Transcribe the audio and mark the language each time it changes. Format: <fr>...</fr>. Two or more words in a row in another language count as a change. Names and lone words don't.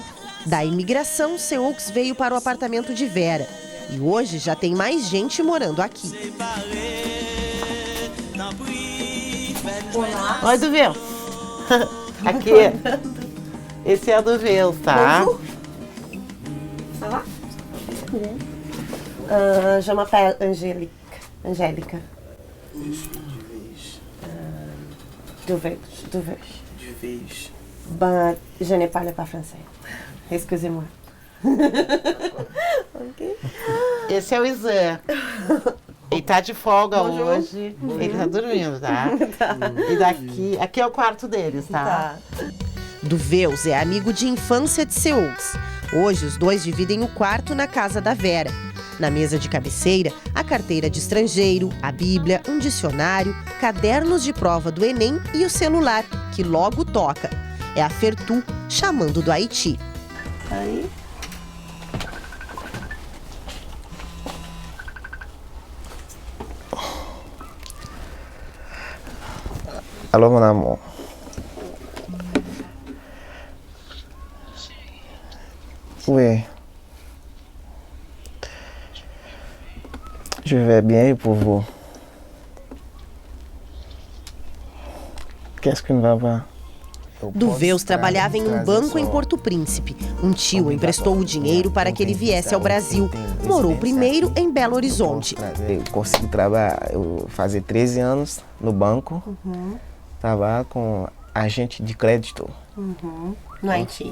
<pt>Da imigração, Seux veio para o apartamento de Vera. E hoje já tem mais gente morando aqui. Olha do Vels. Aqui. Esse é do Vels, tá?</pt> <fr>Ça va? Je m'appelle Angélica. Du Vels. Ben, je ne parle pas français. Excusez-moi.</fr> <pt>Okay. Esse é o Isan. Ele tá de folga hoje. Ele tá dormindo, tá? E aqui é o quarto deles, tá? Du Vels é amigo de infância de Seux. Hoje, os dois dividem o quarto na casa da Vera. Na mesa de cabeceira, a carteira de estrangeiro, a Bíblia, um dicionário, cadernos de prova do Enem e o celular, que logo toca. É a Fertu chamando do Haiti. Aí. Alô,</pt> <fr>mon amour. Oui. Je vais bien et pour vous. Qu'est-ce que ne va pas?</fr> <pt>Duveus trabalhava em um banco em Porto Príncipe. Um tio emprestou o dinheiro para que ele viesse ao Brasil. Morou primeiro em Belo Horizonte. Eu consegui trabalhar, fazer 13 anos no banco. Trabalhar com agente de crédito. No Haiti.</pt>